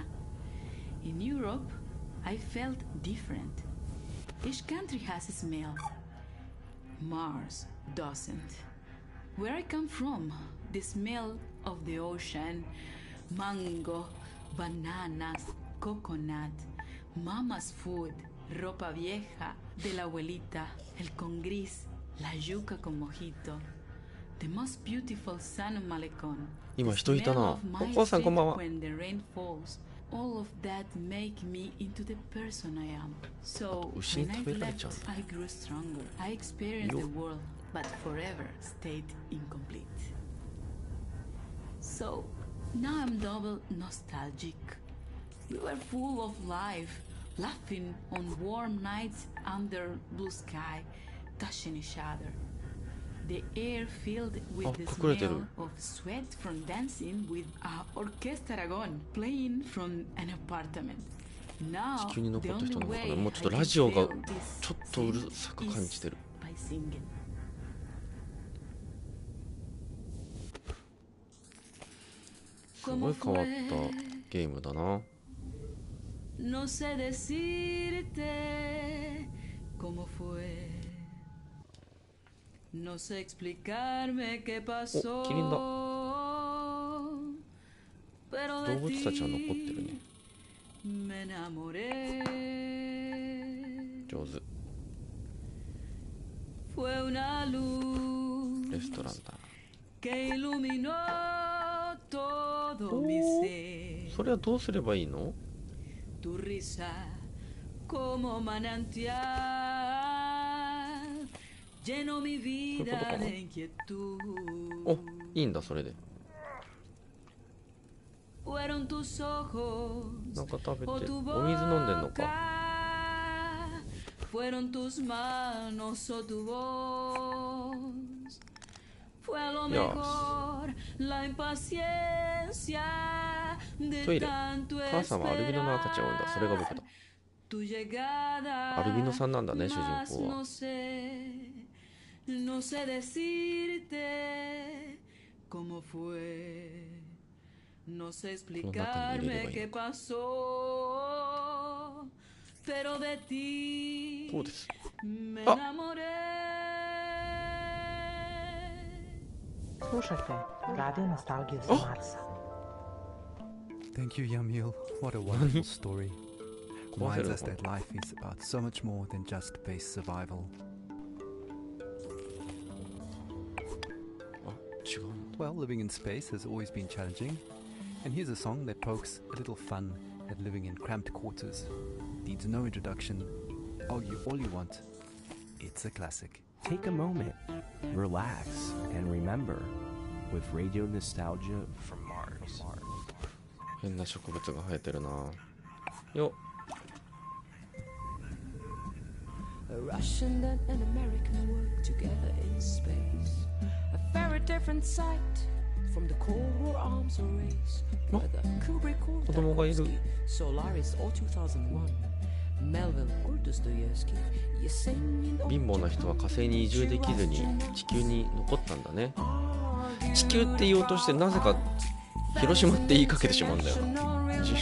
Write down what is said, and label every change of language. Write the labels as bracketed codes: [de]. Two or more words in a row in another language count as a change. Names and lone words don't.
[en] In Europe, I felt different. Each country has a smell. Mars doesn't. Where I come from, the smell of the ocean, mango, bananas, coconut, mama's food, [es] ropa vieja de la abuelita, el con gris, la yuca con mojito, [en] the most beautiful sun on Malecón, [ja] 今 [en] the [ja] 人いた [en] smell [ja] な。 [en] of [ja] お [en] my [ja] 母さんこんばん [en] street [ja] は。 [en] when the rain falls. All of that make me into the person I am. So [ja] 牛に [en] when I [ja] 食べられちゃう [en] left, I grew stronger. I experienced the world, but forever stayed incomplete. So now I'm double nostalgic. We were full of life, laughing on warm nights under blue sky, touching each other. The air filled with the [ja] 隠れてる。 [en] smell of sweat from dancing with a Orquesta Aragon playing from an apartment. Now, [ja] 地球に [en] the [ja] 残った [en] only [ja] 人なのか [en] way [ja] な。もう [en] I [ja] ちょっと [en] can [ja] ラジオが [en] feel this [ja] ちょっとうるさく感じてる。 [en] is by singing. [ja] すごい変わったゲームだな。 [es] No sé decirte cómo fue. No sé explicarme qué pasó. [ja] キリンだ。 [es] Pero [ja] 動 [es] de [ja] 物たちは残ってるね。 [es] ti me enamoré. [ja] 上手。 [es] Fue una [ja] レ [es] luz [ja] ストランだ。 [es] que iluminó todo mi ser. [ja] それはどうすればいいの？ [es] Tu risa como manantial llenó mi vida de inquietud. [ja] お、いいんだそれで。 [es] Fueron tus ojos [ja] なんか食べて [es] o [ja] お [es] tu [ja] 水飲んでんのか。 [es] boca. Fueron tus manos o tu voz. Fue a lo Dios. mejor la impaciencia [ja] トイ [es] de [ja] レ。 [es] tanto [ja] 母さんはアルビノの赤ちゃんを産んだ。それが僕だ。 [es] tu llegada. [ja] アルビノさんなんだね、主人 [es] Mas [ja] 公は。 [es] no sé, no sé decirte cómo fue. No sé explicarme qué pasó. Pero de ti [ja] こうです。 [es] me Ah. enamoré. [bg] Слушайте радио Носталгия за Марса. [en] Thank you, Yamil. What a wonderful story. Reminds us that life is about so much more than just base survival. [ja] あ、違う。 [en] Well, living in space has always been challenging, and here's a song that pokes a little fun at living in cramped quarters. Needs no introduction. Argue all you want. It's a classic. Take a moment, relax, and remember with radio nostalgia from Mars. [ja] 変な植物が生えてるな。よっ。 [en] A Russian and an American work together in space. A very different sight [ja] 子供がいる。貧乏な人は火星に移住できずに地球に残ったんだね。地球って言おうとしてなぜか広島って言いかけてしまうんだよな。